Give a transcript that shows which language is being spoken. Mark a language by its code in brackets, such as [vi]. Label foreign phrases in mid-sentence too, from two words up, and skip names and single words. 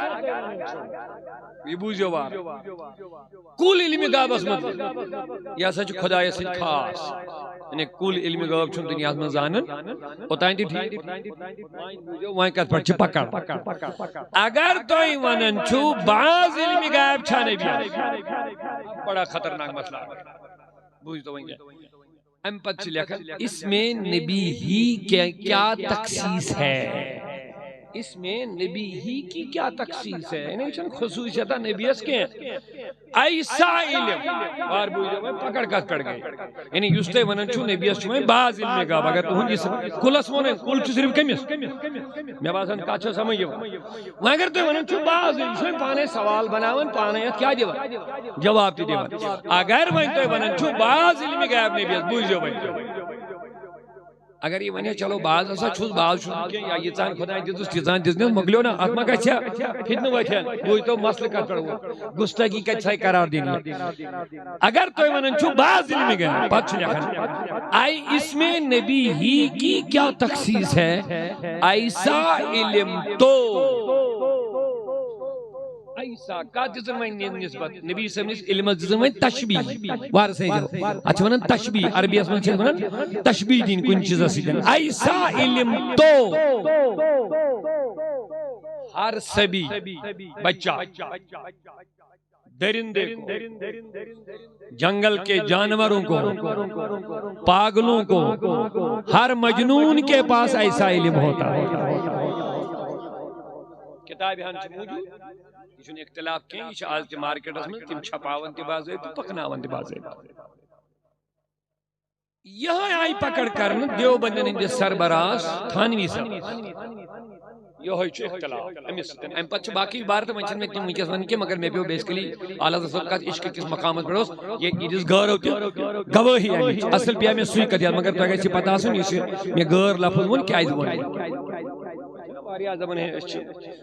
[ks] یہ بوٗزِو وارٕ کُل علمِ غایبس متعلق یہ ہسا چھُ خۄدایس سۭتۍ خاص یعنی کُل علمِ غٲب چھُنہٕ دُنیاہس منٛز زانان اوٚتانۍ تہِ ٹھیٖک وۄنۍ کتھ پٮ۪ٹھ چھِ پکڑ اگر تُہۍ ونان چھُو بعض علمِ غایب چھا نبی [ur] بڑا خطرناک مسئلہ [ks] بوٗزتو وۄنۍ امہِ پتہٕ چھِ لیکھان [ur] اس میں نبی ہی کیا تخصیص ہے اس میں نبی ہی کی کیا تخصیص ہے [ks] یعنی چھن خصوصیت نبیس کے [ur] ایسا علم [ks] بار بوجھو پکڑ کت پڑ گئی یعنی یُس تُہۍ ونان چھُو نبیس چھُ وۄنۍ بعض علمِ غایب اگر تُہنٛد کُلس ووٚن کُل چھُ صرف کٔمِس مےٚ باسان کتھ چھِ سمجھ یِوان وۄنۍ اگر تُہۍ ونان چھُو بعض یہِ چھُ وۄنۍ پانے سوال بناوان پانے اتھ کیٛاہ دِوان جواب تہِ دِوان اگر وۄنۍ تُہۍ ونان چھُو بعض علمِ غایب نبیس بوٗزِو وۄنۍ اگر یہ ونیا چلو بعض ہسا چھُس بعض چھُنہٕ کینٛہہ یا ییٖژہن خۄدایَن دِژٕس تیٖژہن دِژنس مۄکلیو نا اتھ ما گژھِ فتنہٕ ؤتھِتھ بوٗزتو مسلہٕ کتھ پٮ۪ٹھ ووت گُستٲخی کتہِ ژھاے قرار دِنہِ اگر تُہۍ ونان چھُو بعض علمِ غایب پتہٕ چھُ لیکھان آئی [ur] اس میں نبی ہی کی کیا تخصیص ہے ایسا علم تو [ks] ایسا کتھ دِژن وۄنۍ نسبت نبی صٲب نِس علمس دِژن وۄنۍ تشبیہ وارٕ سۭتۍ اتھ چھِ ونان تشبیہ عربیس منٛز چھِ ونان تشبیہ دِنۍ کُنہِ چیٖزس سۭتۍ [ur] ایسا علم تو ہر سبھی بچہ درندے کو جنگل کے جانوروں کو پاگلوں کو ہر مجنون کے پاس ایسا علم ہوتا ہے [ks] کتاب ہن چھِ موجود یہ چھُنہٕ اختلاف کینٛہہ یہ چھِ آز تہِ مارکیٹس منٛز تِم چھپاون تہِ باضٲبطہٕ پکناون تہِ باضٲبطہٕ یہے آیہِ پکڑ کرنہٕ دیوبندین ہٕنٛدِس سربراہس تھانوی صٲبس یہے چھُ اختلاف أمِس سۭتۍ امہِ پتہٕ چھِ باقٕے عبارت وۄنۍ چھنہٕ مےٚ تِم وٕنکیٚس ونٕنۍ کینٛہہ مگر مےٚ پیوٚو بیسکلی اعلیٰ حضرت صٲب کتھ عشق کِس مقامس پٮ۪ٹھ اوس یہِ دِژ غٲرو تہِ گوٲہی امِچ اصل پیٚیہِ مےٚ سُے کتھ یاد مگر تۄہہِ گژھِ پتہ آسُن یُس یہِ مےٚ غٲر لفظ ووٚن کیازِ ووٚن واریاہ دپان ہے أسۍ چھِ